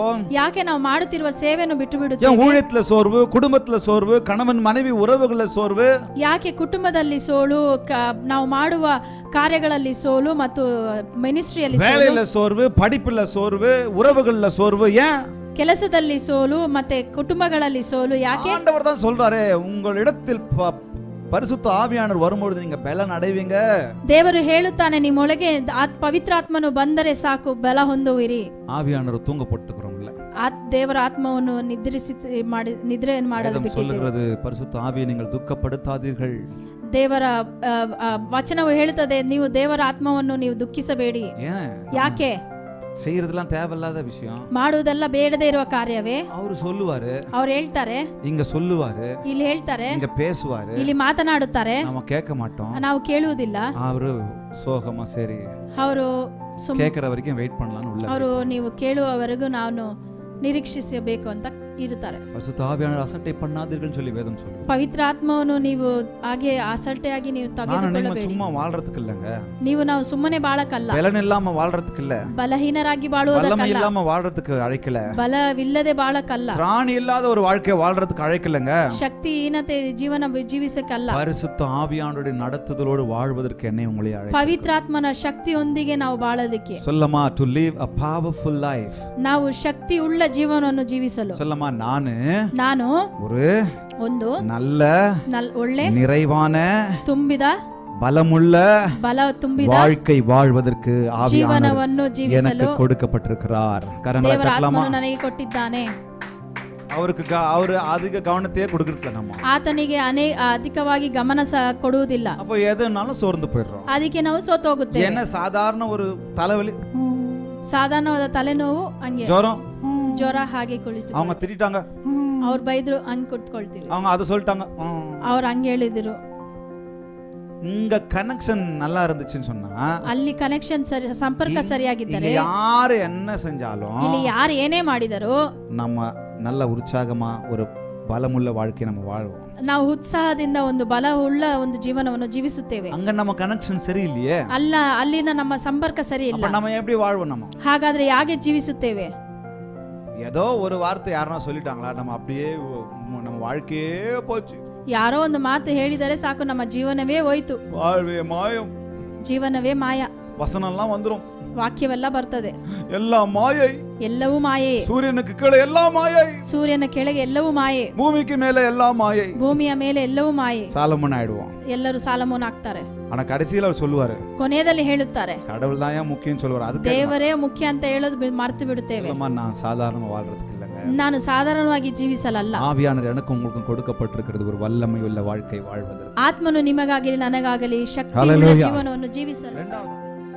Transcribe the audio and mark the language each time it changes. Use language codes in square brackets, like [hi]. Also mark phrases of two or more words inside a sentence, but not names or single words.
[kn] ಯಾಕೆ ನಾವು ಮಾಡುತ್ತಿರುವ ಸೇವೆಯನ್ನು ಬಿಟ್ಟು [ta] ஏன் [kn] ಬಿಡುತ್ತೇವೆ? [ta] ஊழியத்துல சோர்வு, குடும்பத்துல சோர்வு, கணவன் மனைவி உறவுகள சோர்வு, [kn] ಯಾಕೆ ಕುಟುಂಬದಲ್ಲಿ ಸೋಲು, ನಾವು ಮಾಡುವ ಕಾರ್ಯಗಳಲ್ಲಿ ಸೋಲು ಮತ್ತು ಮಿನಿಸ್ಟ್ರಿಯಲ್ಲಿ ಸೋಲು, [ta] வேலையில சோர்வு, படிப்புல சோர்வு, உறவுகள்ல சோர்வு, ஏன்? [kn] ಕೆಲಸದಲ್ಲಿ ಸೋಲು ಮತ್ತೆ ಕುಟುಂಬಗಳಲ್ಲಿ ಸೋಲು. ಯಾಕೆ? [ta] ஆண்டவர் தான் சொல்றாரு, உங்களிடத்தில் பரிசுத்த ஆவியானவர் வரும்போது நீங்க பலன் அடைவீங்க. [kn] ದೇವರು ಹೇಳುತ್ತಾನೆ, ನಿಮ್ಮೊಳಗೆ ಪವಿತ್ರಾತ್ಮನು ಬಂದರೆ ಸಾಕು, ಬಲ ಹೊಂದುವಿರಿ. [ta] ஆவியானவர் தூங்க போட்டுக்கிறோம்ல. [kn] ದೇವರ ಆತ್ಮವನ್ನು ನಿದ್ರೆ ಮಾಡಲು ಬಿಟ್ಟಿದ್ದೇವೆ. [ta] சொல்லுகிறது, பரிசுத்த ஆவியை நீங்கள் துக்கப்படுத்தாதீர்கள். [kn] ದೇವರ ವಚನವು ಹೇಳುತ್ತದೆ, ನೀವು ದೇವರ ಆತ್ಮವನ್ನು ನೀವು ದುಃಖಿಸಬೇಡಿ. ಯಾಕೆ? [ta] செய்யறதெல்லாம் தேவையில்லாத விஷயம், [kn] ಮಾಡುವುದೆಲ್ಲ ಬೇಡದೇ ಇರುವ ಕಾರ್ಯವೇ. [ta] ಅವರು சொல்லுவாரு, [kn] ಅವ್ರು ಹೇಳ್ತಾರೆ, [ta] இங்க சொல்லுவாரு, [kn] ಇಲ್ಲಿ ಹೇಳ್ತಾರೆ, [ta] இங்க பேசுவாரு, [kn] ಇಲ್ಲಿ ಮಾತನಾಡುತ್ತಾರೆ, [ta] நம்ம கேட்க மாட்டோம், [kn] ನಾವು ಕೇಳುವುದಿಲ್ಲ. [ta] அவரு சோகமா சரி [kn] ಅವರು [ta] கேட்கற வரைக்கும் வெயிட் பண்ணலாம்னு உள்ள [kn] ಅವರು ನೀವು ಕೇಳುವವರೆಗೂ ನಾನು ನಿರೀಕ್ಷಿಸಬೇಕು ಅಂತ ಇರುತ್ತಾರೆ. [ta] பரிசுத்த ஆவியானவர் அசட்டை பண்ணாதீர்கள் சொல்லி வேதம் சொல்லுது. [kn] ಪವಿತ್ರ ಆತ್ಮವನ್ನು ನೀವು ಹಾಗೆ ಅಸಲ್ಟೆಯಾಗಿ ನೀವು ತೆಗೆದುಕೊಳ್ಳಬೇಡಿ. [ta] சும்மா வாழ்றதுக்கு இல்லங்க, [kn] ನಾವು ಸುಮ್ಮನೆ ಬಾಳಕಲ್ಲ. [ta] பலன் இல்லாம வாழ்றதுக்கு இல்ல, [kn] ಬಲಹೀನರಾಗಿ [ta] வல்லமை [kn] ಬಾಳುವುದಕ್ಕಲ್ಲ, [ta] இல்லாம வாழ்றதுக்கு அழைக்கல, [kn] ಬಲವಿಲ್ಲದೆ ಬಾಳಕಲ್ಲ, [ta] திராணி இல்லாத ஒரு வாழ்க்கை வாழ்றதுக்கு அழைக்கலங்க, [kn] ಶಕ್ತಿಹೀನತೆ ಜೀವನ ಜೀವಿಸಕ್ಕಲ್ಲ. [ta] பரிசுத்த ஆவியானவருடைய நடத்துதலோடு வாழ்வதற்கு என்னை உங்களை அழைக்கிறார். [kn] ಪವಿತ್ರಾತ್ಮನ ಶಕ್ತಿಯೊಂದಿಗೆ ನಾವು ಬಾಳಲಿಕ್ಕೆ, [ta] சொல்லமா, [en] to live a powerful life, [kn] ನಾವು ಶಕ್ತಿ ಉಳ್ಳ ಜೀವನವನ್ನು ಜೀವಿಸಲು. [ta] சொல்லமா, ನಾನು [kn] ಒಂದು [ta] நல்ல [kn] ಒಳ್ಳೆ [ta] நிறைவான [kn] ತುಂಬಿದ [ta] பலமுள்ள [kn] ಬಲ ತುಂಬಿದ [ta] வாழ்க்கை வாழ்வதற்கு [kn] ಜೀವನವನ್ನು ಜೀವಿಸಲು [ta] எனக்கு கொடுக்கப்பட்டிருக்கிறார். கரங்களை [kn] ದೇವರ [ta] தட்டலாமா? [kn] ಆತ್ಮನು ನನಗೆ ಕೊಟ್ಟಿದ್ದಾನೆ. [ta] ಅವರು அதிக கவனத்தையே கொடுக்கறதில்ல. நம்ம [kn] ಆತನಿಗೆ ಅಧಿಕವಾಗಿ ಗಮನ ಕೊಡುವುದಿಲ್ಲ. [ta] அப்போ எதுனாலும் சோர்ந்து போயிடுறோம். [kn] ಅದಕ್ಕೆ ನಾವು ಸೋತು ಹೋಗುತ್ತೇವೆ. [ta] என்ன சாதாரண ஒரு தலைவலி, [kn] ಸಾಧಾರಣವಾದ ತಲೆನೋವು, ಹಂಗೆ ಜ್ವರ, ಹಾಗೆ ಕುಳಿತು [ta] அவங்க திட்டாங்க, [kn] ಅವ್ರು ಬೈದ್ರು, ಹಂಗೆ ಕುತ್ಕೊಳ್ತೀವಿ. [ta] அவங்க அதை சொல்லிட்டாங்க, [kn] ಅವ್ರು ಹಂಗೆ ಹೇಳಿದ್ರು, [ta] இங்க கனெக்ஷன் நல்லா இருந்துச்சுன்னு சொன்னா [kn] ಅಲ್ಲಿ ಕನೆಕ್ಷನ್ ಸರಿ, ಸಂಪರ್ಕ [ta] இங்க [kn] ಸರಿಯಾಗಿದ್ದರೆ [ta] யாரு என்ன செஞ்சாலும் [kn] ಇಲ್ಲಿ ಯಾರು ಏನೇ ಮಾಡಿದರೂ [ta] நம்ம நல்ல உற்சாகமா ஒரு பலமுள்ள வாழ்க்கையை நம்ம வாழ்வோம். [kn] ನಾವು ಉತ್ಸಾಹದಿಂದ ಒಂದು ಬಲವುಳ್ಳ ಒಂದು ಜೀವನವನ್ನು ಜೀವಿಸುತ್ತೇವೆ. [ta] அங்க நம்ம கனெக்ஷன் சரியில்லையே, [kn] ಅಲ್ಲಿನ ನಮ್ಮ ಸಂಪರ್ಕ ಸರಿ ಇಲ್ಲ. [ta] அப்ப நம்ம எப்படி வாழ்வோம்? நம்ம [kn] ಹಾಗಾದ್ರೆ ಹೇಗೆ ಜೀವಿಸುತ್ತೇವೆ? [ta] ஏதோ ஒரு வார்த்தை யாரனா சொல்லிட்டாங்களா, நம்ம அப்படியே நம்ம வாழ்க்கையே போச்சு. [kn] ಯಾರೋ ಒಂದು ಮಾತು ಹೇಳಿದರೆ ಸಾಕು, ನಮ್ಮ ಜೀವನವೇ ಹೋಯ್ತು. [ta] வாழ்வே மாயம், [kn] ಜೀವನವೇ ಮಾಯ. [ta] வசனம்லாம் வந்துரும், [kn] ವಾಕ್ಯವೆಲ್ಲ ಬರ್ತದೆ. [ta] எல்லா மாயை, [kn] ಎಲ್ಲವೂ ಮಾಯೆ. [ta] சூரியனுக்கு கீழே எல்லா மாயை, [kn] ಸೂರ್ಯನ ಕೆಳಗೆ ಎಲ್ಲವೂ ಮಾಯೆ, [ta] பூமிக்கு மேல எல்லா மாயை. [kn] ಭೂಮಿಯ ಮೇಲೆ ಎಲ್ಲವೂ ಮಾಯೆ. [ta] சாலமன் ஆயிடுவோம். [kn] ಎಲ್ಲರೂ ಸಾಲಮೋನ್ ಆಗ್ತಾರೆ. [ta] ஆனா கடைசியில அவர் சொல்லுவாரு, [kn] ಕೊನೆಯಲ್ಲಿ ಹೇಳುತ್ತಾರೆ [ta] கடவுள் தான் ஏன் முக்கியம் சொல்லுவாரு. அதுக்கு [kn] ದೇವರೇ ಮುಖ್ಯ ಅಂತ ಹೇಳೋದು ಮರ್ತು ಬಿಡುತ್ತೇವೆ. [ta] நான் சாதாரணமா வாழ்றதுக்கு இல்லைங்க, [kn] ನಾನು ಸಾಧಾರಣವಾಗಿ ಜೀವಿಸಲಲ್ಲ. [ta] ஆவியானவர் எனக்கு உங்களுக்கும் கொடுக்கப்பட்டிருக்கிறது ஒரு வல்லமை உள்ள வாழ்க்கை வாழ்வதற்கு. [kn] ಆತ್ಮನು ನಿಮಗಾಗಲಿ ನನಗಾಗಲಿ ಶಕ್ತಿ [en] Hallelujah. [kn] ಜೀವನವನ್ನು ಜೀವಿಸಲು. [ta] இரண்டாவது